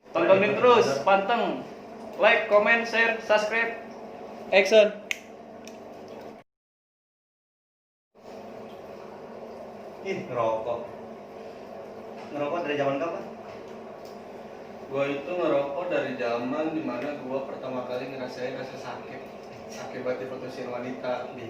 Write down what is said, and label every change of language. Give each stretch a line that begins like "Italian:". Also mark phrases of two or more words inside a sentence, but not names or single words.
Indonesian: Tontonin terus, panteng.
English: Like, comment, share, subscribe. Action.
Indonesian: Ngerokok. Ngerokok dari zaman kapan? Gua itu ngerokok dari zaman dimana gua pertama kali ngerasain rasa sakit akibat diputusin wanita.